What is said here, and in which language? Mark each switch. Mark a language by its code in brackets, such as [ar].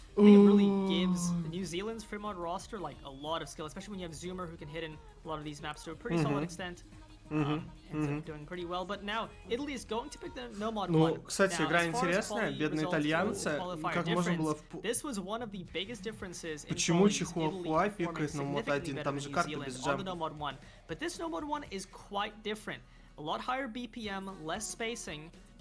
[en] I think it really gives New Zealand's free mod roster like a lot of skill, especially when you have Zoomer who can hit in a lot of these maps to a pretty solid extent. Ends up doing pretty well, but now Italy is going to pick the no mod 1. [ru] Ну, кстати, игра интересная, бедные итальянцы, как можно было... Почему Чихуахуа пикает на мод 1, там же карта без джампа. [en] But this no mod 1 is quite different. A lot higher BPM, less spacing.